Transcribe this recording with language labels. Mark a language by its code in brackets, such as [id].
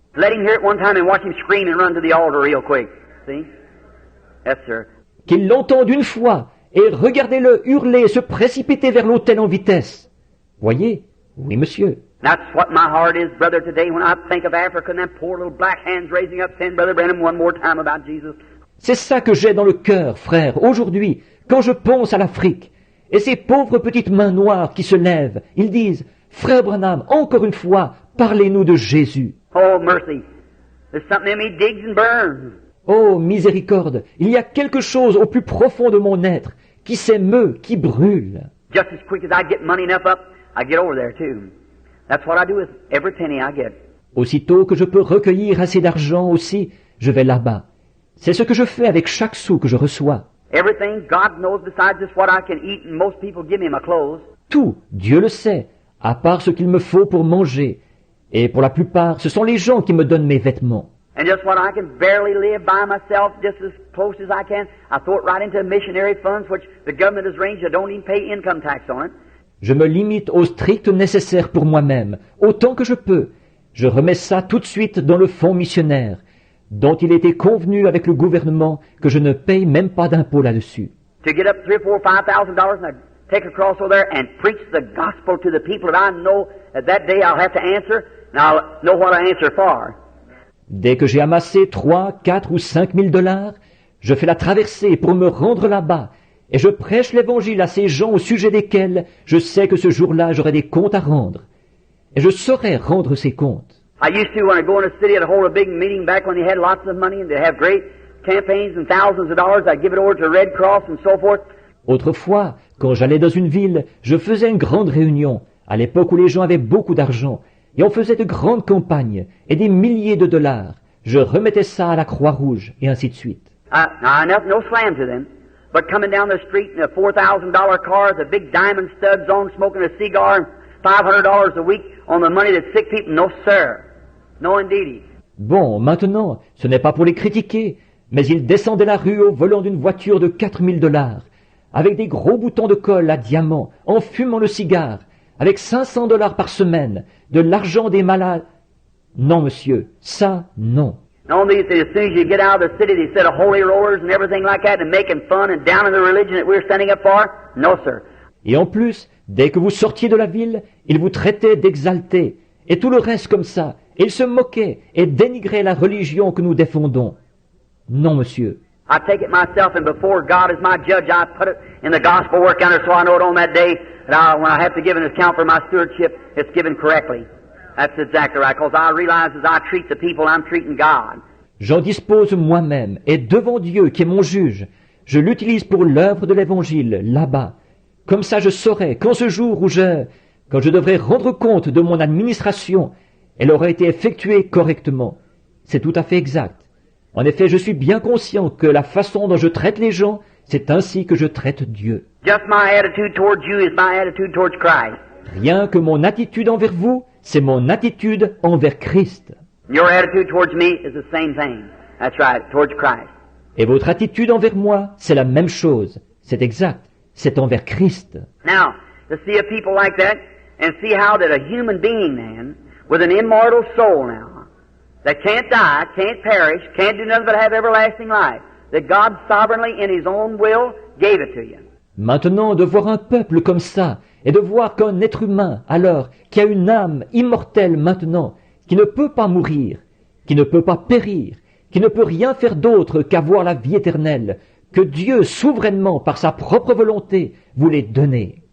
[en] Let him hear it one time and watch him scream and run to the altar real quick. See? Yes, sir. [fr] Qu'il l'entende une fois, et regardez-le hurler et se précipiter vers l'autel en vitesse. Voyez? Oui, monsieur. [en] That's what my heart is, brother, today when I think of Africa and them poor little black hands raising up saying, Brother Branham, one more time about Jesus. [fr] C'est ça que j'ai dans le cœur, frère, aujourd'hui, quand je pense à l'Afrique. Et ces pauvres petites mains noires qui se lèvent, ils disent, Frère Branham, encore une fois, parlez-nous de Jésus. [en] Oh, mercy. There's something in me digs and burns. [fr] Oh, miséricorde, il y a quelque chose au plus profond de mon être qui s'émeut, qui brûle. [en] Just as quick as I get money enough up, I get over there too. That's what I do with every penny I get. [fr] Aussitôt que je peux recueillir assez d'argent aussi, je vais là-bas. C'est ce que je fais avec chaque sou que je reçois. [en] Everything God knows besides just what I can eat, and most people give me my clothes. [fr] Tout, Dieu le sait, à part ce qu'il me faut pour manger. Et pour la plupart, ce sont les gens qui me donnent mes vêtements. [en] And just what I can barely live by myself, just as close as I can, I throw it right into missionary funds, which the government has arranged. I don't even pay income tax on it. [fr] Je me limite au strict nécessaire pour moi-même, autant que je peux. Je remets ça tout de suite dans le fonds missionnaire, dont il était convenu avec le gouvernement que je ne paye même pas d'impôt là-dessus. [en] To get up $3,000, $4,000, $5,000, and I take across over there and preach the gospel to the people that I know that day I'll have to answer, and I'll know what I answer for. [fr] Dès que j'ai amassé 3, 4 ou 5 000 $, je fais la traversée pour me rendre là-bas, et je prêche l'évangile à ces gens au sujet desquels je sais que ce jour-là j'aurai des comptes à rendre. Et je saurai rendre ces comptes. [en] I used to, when I go in a city, I'd hold a big meeting back when they had lots of money and they'd have great campaigns and thousands of dollars. I'd give it over to Red Cross and so forth. [fr] Autrefois, quand j'allais dans une ville, je faisais une grande réunion, à l'époque où les gens avaient beaucoup d'argent, et on faisait de grandes campagnes, et des milliers de $. Je remettais ça à la Croix-Rouge, et ainsi de suite. [en] No slam to them, but coming down the street in a $4,000 car with a big diamond studs on, smoking a cigar, and $500 a week on the money that sick people, no sir. No indeedy. [fr] Bon, maintenant, ce n'est pas pour les critiquer, mais ils descendaient la rue au volant d'une voiture de 4 000 $, avec des gros boutons de colle à diamants, en fumant le cigare, avec 500 $ par semaine, de l'argent des malades. Non, monsieur, ça, non. [en] No, as soon as you get out of the city, they set a holy rollers and everything like that, and making fun and down in the religion that we're standing up for. No, sir. [fr] Et en plus, dès que vous sortiez de la ville, ils vous traitaient d'exaltés, et tout le reste comme ça. Ils se moquaient et dénigraient la religion que nous défendons. Non, monsieur. [en] I take it myself, and before God is my judge, I put it in the gospel work counter so I know it on that day that when I have to give an account for my stewardship, it's given correctly. That's exactly right, because I realize as I treat the people, I'm treating God. [fr] J'en dispose moi-même, et devant Dieu qui est mon juge, je l'utilise pour l'œuvre de l'Évangile, là-bas. Comme ça je saurai qu'en ce jour où quand je devrais rendre compte de mon administration, elle aura été effectuée correctement. C'est tout à fait exact. En effet, je suis bien conscient que la façon dont je traite les gens, c'est ainsi que je traite Dieu. [en] Just my attitude towards you is my attitude towards Christ. [fr] Rien que mon attitude envers vous, c'est mon attitude envers Christ. [en] Your attitude towards me is the same thing. That's right, towards Christ. [fr] Et votre attitude envers moi, c'est la même chose. C'est exact. C'est envers Christ. [en] Now, to see a people like that, and see how that a human being then, with an immortal soul now, that can't die, can't perish, can't do nothing but have everlasting life, that God sovereignly in His own will gave it to you. [fr] Maintenant, de voir un peuple comme ça, et de voir qu'un être humain, alors, qui a une âme immortelle maintenant, qui ne peut pas mourir, qui ne peut pas périr, qui ne peut rien faire d'autre qu'avoir la vie éternelle, que Dieu, souverainement, par sa propre volonté, voulait donner.